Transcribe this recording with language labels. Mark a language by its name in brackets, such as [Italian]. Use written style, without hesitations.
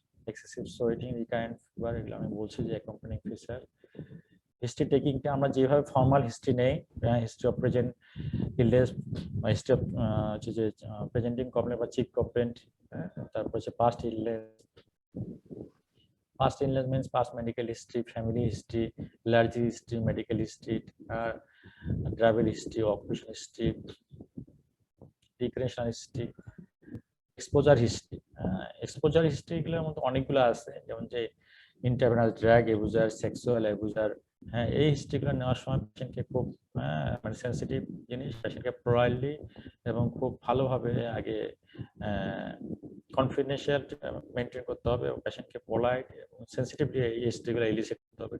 [Bangla] Excessive sweating, recurrent fever, এগুলো আমি বলছি যে অ্যাকম্পানিং ফিচার। হিস্ট্রি টেকিংটা আমরা যেভাবে ফর্মাল হিস্ট্রি নেই, history of present illness, history of হচ্ছে যে প্রেজেন্টিং কমপ্লেন বা চিফ কমপ্লেন্ট, তারপর হচ্ছে past illness. [English] Past illness means past medical history, family history, allergy history, medical history, travel history, occupation history, recreational history, exposure history. [Bangla] Exposure history গুলোর মধ্যে অনেকগুলো আছে, যেমন যে ইন্টারভেনাস ড্রাগ এবুজার, সেক্সুয়াল এবুজার। এই হিস্ট্রিগুলো নেওয়ার সময় পেশেন্টকে খুব মানে সেন্সিটিভ জিনিস, পেশেন্টকে প্রয়ারলি এবং খুব ভালোভাবে আগে কনফিডেন্সিয়াল মেনটেন করতে হবে এবং পেশেন্টকে পোলাইট এবং সেন্সিটিভলি এই হিস্ট্রিগুলো ইলিসিট করতে হবে।